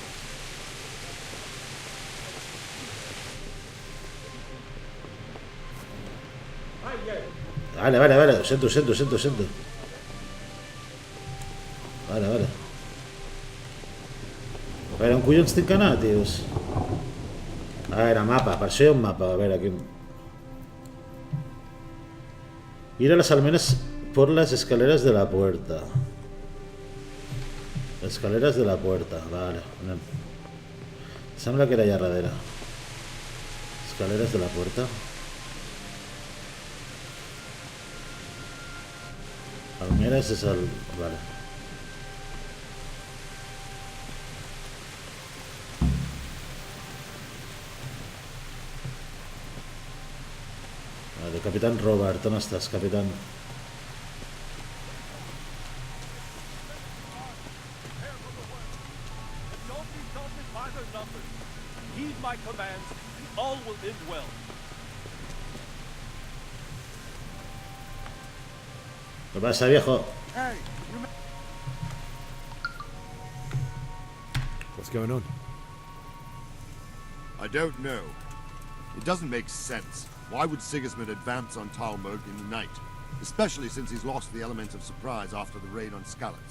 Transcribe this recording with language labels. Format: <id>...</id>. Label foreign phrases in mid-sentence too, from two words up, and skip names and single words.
<ca>Vale, ho sento. Vale. A veure, on collons tinc que anar, tios? A veure, mapa, per això hi ha un mapa, a veure, aquí...</ca> <es>Ir a las almenas por las escaleras de la puerta.</es> <ca>Escaleres</ca> <es>de la puerta,</es> <ca>vale, anem. Sembla que era allà darrere. Escaleres</ca> <es>de la puerta.</es> <ca>Almeres és el... Vale. Vale, Capitán Robert, on estàs, capitán?</ca> <en>My commands, and all will end well.</en> <es>¿Qué pasa, viejo?</es> <en>Hey, what's going on? I don't know. It doesn't make sense. Why would Sigismund advance on Talmud in the night? Especially since he's lost the element of surprise after the raid on Skalitz.</en>